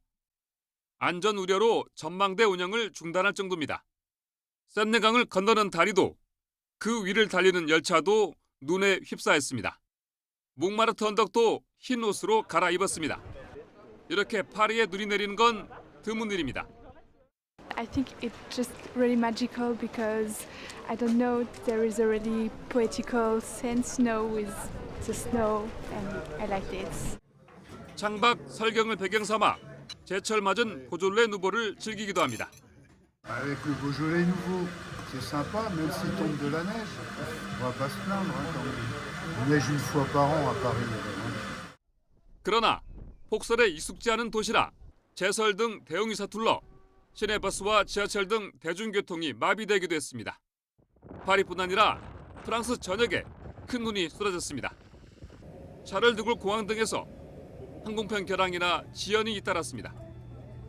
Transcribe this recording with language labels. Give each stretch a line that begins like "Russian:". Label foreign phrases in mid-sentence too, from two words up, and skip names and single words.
Korean: 안전 우려로 전망대 운영을 중단할 정도입니다. 샌네강을 건너는 다리도, 그 위를 달리는 열차도 눈에 휩싸였습니다. 몽마르트 언덕도 흰 옷으로 갈아입었습니다. 이렇게 파리에 눈이 내리는 건 드문 일입니다.
English: I think it's just really magical because I don't know, there is a really poetical sense now with the snow and I like this.
Korean: 창밖 설경을 배경 삼아 제철 맞은 보졸레 누보를 즐기기도 합니다.
French: Avec le Beaujolais nouveau, c'est sympa, même s'il tombe de la neige. On va pas se plaindre quand il neige une fois par an à Paris.
Korean: 그러나 폭설에 익숙지 않은 도시라 제설 등 대응이 서툴러 시내버스와 지하철 등 대중교통이 마비되기도 했습니다. 파리뿐 아니라 프랑스 전역에 큰 눈이 쏟아졌습니다. 샤를 드골 공항 등에서 항공편 결항이나 지연이 잇따랐습니다.